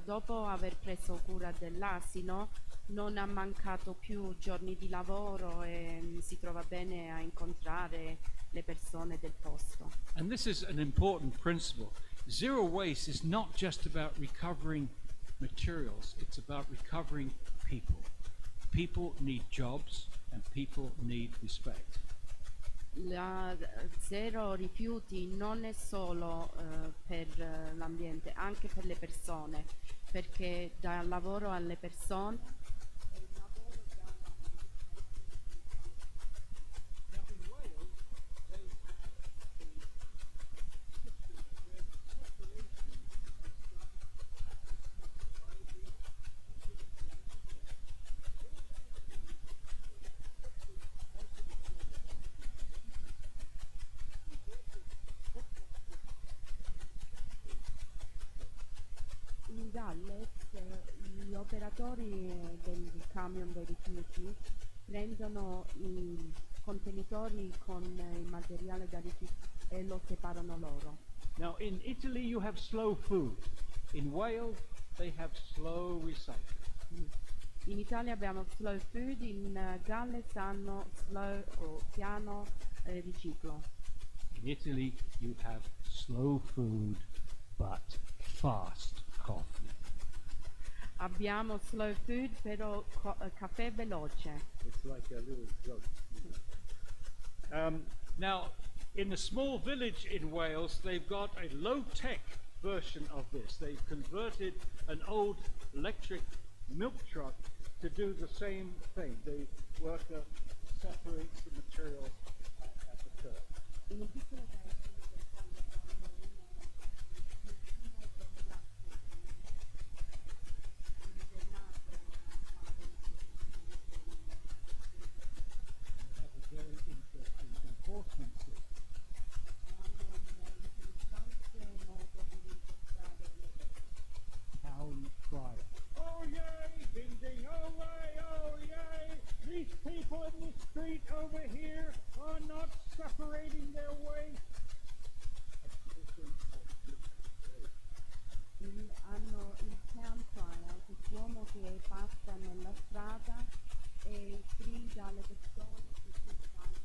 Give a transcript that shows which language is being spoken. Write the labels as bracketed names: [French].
[Italian] Dopo aver preso cura dell'asino non ha mancato più giorni di lavoro e si trova bene a incontrare le persone del posto. [English] And this is an important principle. Zero waste is not just about recovering materials, it's about recovering people. People need jobs and people need respect. [Italian] La zero rifiuti non è solo per l'ambiente, anche per le persone, perché dà lavoro alle persone. E il lavoro dà [English] Now in Wales, they have a system where separation is done by the [Italian] In Galles gli operatori del camion dei rifiuti prendono i contenitori con il materiale da rifiuti e lo separano loro. [English] Now in Italy you have slow food. In Wales they have slow recycling. [Italian] In Italia abbiamo slow food, in Galles hanno slow o piano riciclo. [English] In Italy you have slow food but fast coffee. [Italian] Abbiamo slow food però caffè veloce. [English] It's like a little joke. Now, in a small village in Wales, they've got a low-tech version of this. They've converted an old electric milk truck to do the same thing. The worker separates the material at the curb. [Italian] In un piccolo paese del quale fanno [English] They have a very interesting enforcement system. Town crier. Oh yay, ding ding, oh way, oh yay! These people in the street over here are not separating their waste. Exhibition of [Italian] hanno il town crier, quest'uomo che passa nella strada e grida alle persone che si stanno.